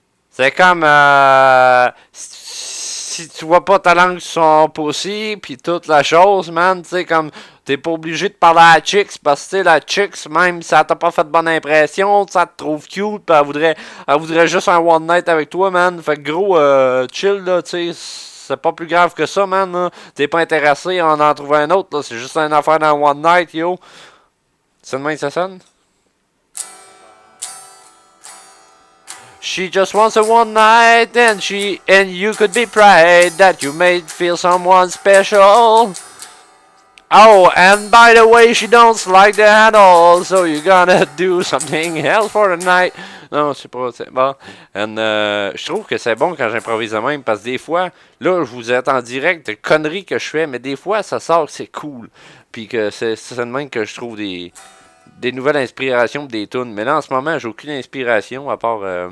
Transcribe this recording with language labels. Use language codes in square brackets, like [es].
[fr] C'est comme si tu vois pas ta langue sur son pussy, pis toute la chose, man, tu sais, comme t'es pas obligé de parler à la chicks, parce que la chicks, même si ça t'a pas fait bonne impression, ça te trouve cute, pis elle voudrait juste un one night avec toi, man. Fait que gros, chill, là, tu sais, c'est pas plus grave que ça, man, là. T'es pas intéressé à en trouver un autre, là, c'est juste une affaire d'un one night, yo. C'est de même que ça sonne? [en] She just wants a one night and you could be proud that you made feel someone special. Oh, and by the way, she don't like that at all, so you're gonna do something else for the night. [fr] Non, je sais pas, c'est bon. And, je trouve que c'est bon quand j'improvise de même, parce que des fois, là, je vous êtes en direct de conneries que je fais, mais des fois, ça sort que c'est cool. Puis que c'est de même que je trouve des nouvelles inspirations des tunes. Mais là, en ce moment, j'ai aucune inspiration, à part...